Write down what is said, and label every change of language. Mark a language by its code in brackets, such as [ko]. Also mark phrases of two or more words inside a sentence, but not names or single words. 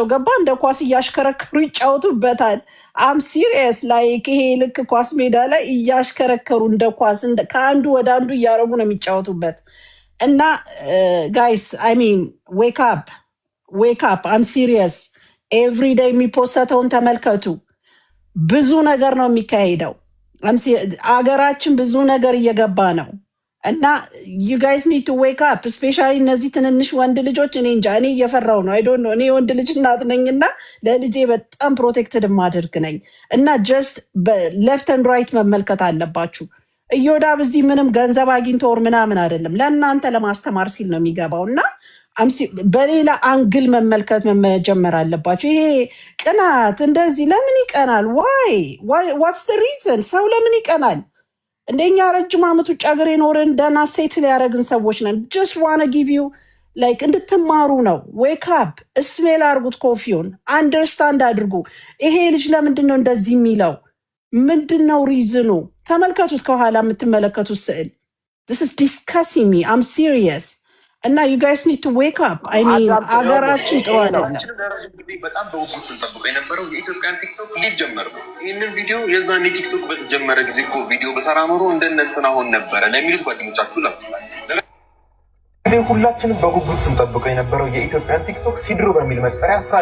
[am] ገባ እንደ ኳስ እያሽከረከሩ ይጫወቱበታል። [en] I'm serious like [am] ይሄ ልክ ኳስ ሜዳ ላይ እያሽከረከሩ እንደ ኳስ ከአንዱ ወደ አንዱ እያረጉ ነው የሚጫወቱበት። እና [en] guys I mean wake up I'm serious። [am] ኤቭሪዴይ የሚፖሰተውን ተመልከቱ። ብዙ ነገር ነው የሚካሄደው። አገራችን ብዙ ነገር እየገባ ነው። እና [en] you guys need to wake up [am] especially እነዚህ ትንንሽ ወንድ ልጆች እኔ እንጃ እኔ እየፈራው ነው [en] I don't know [am] እኔ ወንድ ልጅ እናት ነኝና ለልጄ በጣም ፕሮቴክትድ ማድረግ ነኝ እና [en] just left and right [am] መመልከት አለባችሁ እዮዳብ እዚህ ምንም ገንዘብ አግኝቶ ወር ምናምን አይደለም ለእናንተ ለማስተማር ሲል ነው የሚገባውና በሌላ አንግል መመልከት መጀመር አለባችሁ ይሄ ቅናት እንደዚህ ለምን ይቀናል [en] what's the reason [am] ሰው ለምን ይቀናል እንደኛ ረጅም ዓመት ውጭ ሀገር የኖርን ደና ሴትል ያደረግን ሰዎች ነን [en] just wanna give you like [am] እንድትማሩ ነው [en] wake up [am] ስሜል አድርጉት ኮፊውን አንደርስታንድ አድርጉ ይሄ ልጅ ለምንድን ነው እንደዚህ የሚለው ምንድነው ሪዝኑ ተመልከቱት ከኋላ የምትመለከቱት ስዕል [en] this is discussing me I'm serious [am] እና [en] you guys need to wake up I mean [am] አገራችን ጥሩ አይደለም በጣም በውጉት ስንጠብቀው የነበረው የኢትዮጵያን ቲክቶክ ሊጀመር ነው ይህንን ቪዲዮ የዛኔ ቲክቶክ በተጀመረ ጊዜ እኮ ቪዲዮ በሰራ ኖሮ እንደነንትና ሆን ነበረ ለሚሉት ጓደኞቻችሁ ጊዜ ሁላችንም በጉጉት ስንጠብቀው የነበረው የኢትዮጵያን ቲክቶክ ሲድሮ በሚል መጠሪያ ስራ